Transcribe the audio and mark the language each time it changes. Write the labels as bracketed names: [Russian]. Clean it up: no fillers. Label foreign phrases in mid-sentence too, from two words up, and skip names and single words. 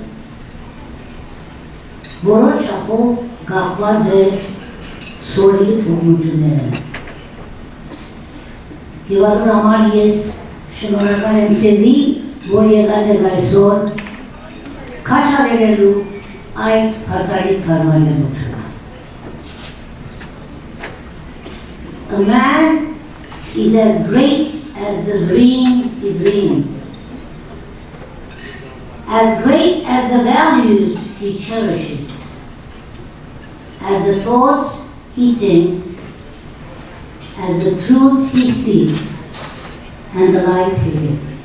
[Armenian] որոշ չափով կապված է SOAR-ի օգնությունները։ Եվ այդ համար ես շնորհակալ եմ ձեզի, որ եկած եք այսօր քաջալերելու այս բացառիկ կազմակերպությունը։ [English] A man is as great as the dream he dreams, as great as the values he cherishes, as the thoughts he thinks, as the truth he speaks, and the life he lives.